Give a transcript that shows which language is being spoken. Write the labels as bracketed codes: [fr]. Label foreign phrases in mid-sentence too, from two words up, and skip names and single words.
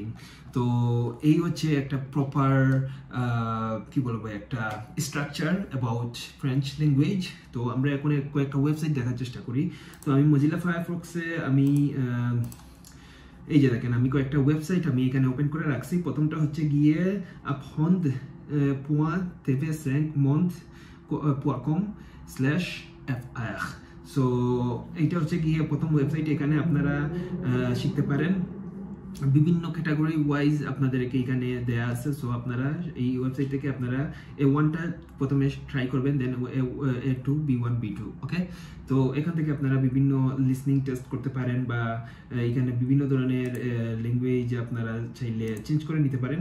[bn] তো এই হচ্ছে একটা প্রপার কি বলবো একটা [en] structure about French language. [bn] তো আমরা এখন কয়েকটা ওয়েবসাইট দেখার চেষ্টা করি। তো আমি মজিলা ফায়ারফক্সে আমি এই যে দেখেন আমি কয়েকটা ওয়েবসাইট আমি এখানে ওপেন করে রাখছি। প্রথমটা হচ্ছে গিয়ে apprendre.tv5monde.com/fr। সো এইটা হচ্ছে গিয়ে প্রথম ওয়েবসাইট। এখানে আপনারা শিখতে পারেন বিভিন্ন [en] category wise [bn] আপনাদেরকে এখানে দেয়া আছে। সো আপনারা এই ওয়েবসাইট থেকে আপনারা A1টা প্রথমে ট্রাই করবেন, দেন A2 B1 B2। ওকে, তো এখান থেকে আপনারা বিভিন্ন [en] listening test [bn] করতে পারেন বা এখানে বিভিন্ন ধরনের ল্যাঙ্গুয়েজ আপনারা চাইলে চেঞ্জ করে নিতে পারেন।